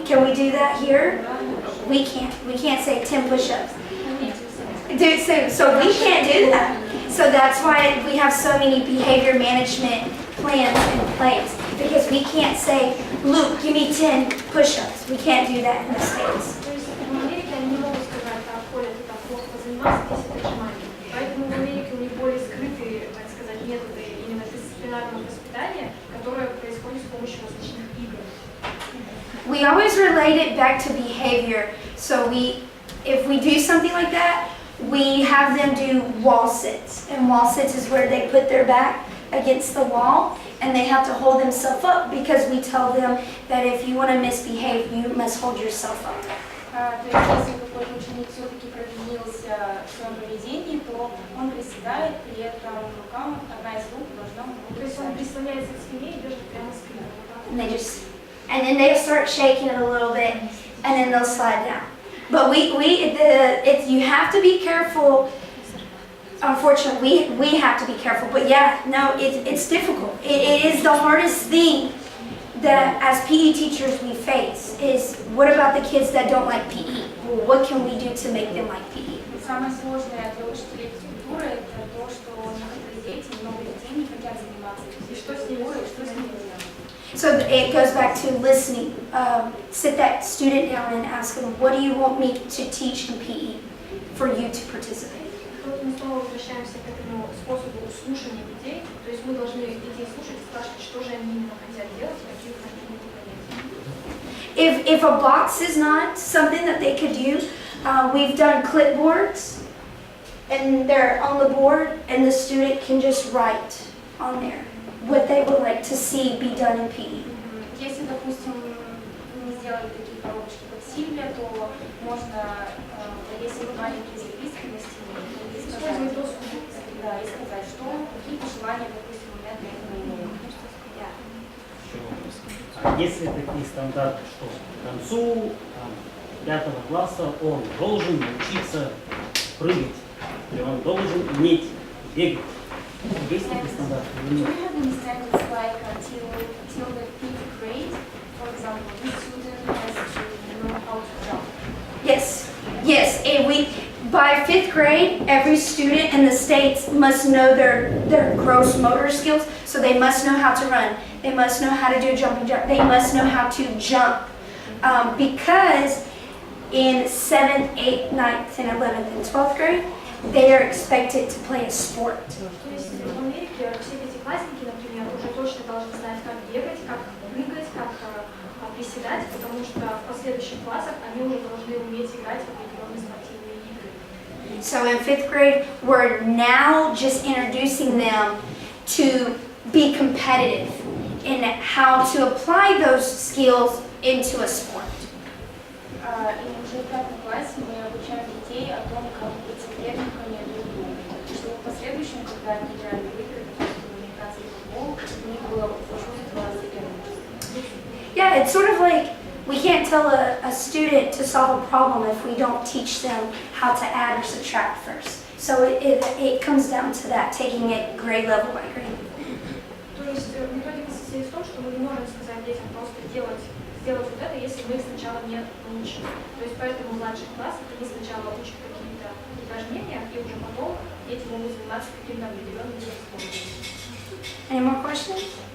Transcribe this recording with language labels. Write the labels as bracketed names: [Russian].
[English] Can we do that here? We can't. We can't say 10 push-ups. So we can't do that. So that's why we have so many behavior management plans in place, because we can't say, Luke, give me 10 push-ups. We can't do that in the States. [Russian] То есть в Америке они не могут сказать, так, Коля, ты так плохо позанимался, 10 отжиманий. Поэтому в Америке у них более скрытые, так сказать, методы именно дисциплинарного воспитания, которое происходит с помощью различных игр. [English] We always relate it back to behavior. So if we do something like that, we have them do wall sits. And wall sits is where they put their back against the wall and they have to hold themselves up, because we tell them that if you want to misbehave, you must hold yourself up. [Russian] То есть, если какой-то ученик все-таки провинился в своем поведении, то он приседает, при этом рукам, одна из рук должна быть. То есть он прислоняется к спине и держит прямо спину. [English] And then they'll start shaking it a little bit, and then they'll slide down. But you have to be careful. Unfortunately, we have to be careful. But yeah, no, it's difficult. It is the hardest thing that as PE teachers we face is, what about the kids that don't like PE? Well, what can we do to make them like PE? [Russian] Самое сложное для учителей физкультуры – это то, что некоторые дети, много детей не хотят заниматься физкультурой, и что с ними делать? [English] So it goes back to listening. Sit that student down and ask them, what do you want me to teach in PE for you to participate? [Russian] Тут мы снова возвращаемся к этому способу слушания детей. То есть мы должны детей слушать и спрашивать, что же они именно хотят делать, какие упражнения выполнять. [English] If a box is not something that they could do, we've done clipboards, and they're on the board, and the student can just write on there, what they would like to see be done in PE. [Russian] Если, допустим, не сделали такие коробочки, как Сильвия, то можно, если вы маленькие записки на стене, и сказать, да, и сказать, что, какие пожелания, допустим, у меня для этого имеют. А если такие стандарты, что к концу 5 класса он должен научиться прыгать, или он должен уметь бегать? Есть такие стандарты или нет? [English] Do you have any standards like till the 5th grade, for example, this student has to know how to jump? Yes, yes. And by 5th grade, every student in the States must know their gross motor skills. So they must know how to run. They must know how to do a jumping jack. They must know how to jump. Because in 7th, 8th, 9th, and 11th, and 12th grade, they are expected to play a sport. [Russian] То есть в Америке все пятиклассники, например, уже точно должны знать, как бегать, как прыгать, как приседать, потому что в последующих классах они уже должны уметь играть в определенные спортивные игры. [English] So in 5th grade, we're now just introducing them to be competitive and how to apply those skills into a sport. [Russian] И уже в 5 классе мы обучаем детей о том, как быть соперниками друг другу, чтобы в последующем, когда они играли в игры, допустим, американский футбол, у них было чувство соперничества. [English] Yeah, it's sort of like we can't tell a student to solve a problem if we don't teach them how to add or subtract first. So it comes down to that, taking it grade level by grade. [Russian] То есть методика состоит в том, что мы не можем сказать детям просто сделать вот это, если мы их сначала не научим. То есть поэтому в младших классах они сначала учат какие-то упражнения, и уже потом дети могут заниматься каким-то определенным видом спорта. [English] Any more questions?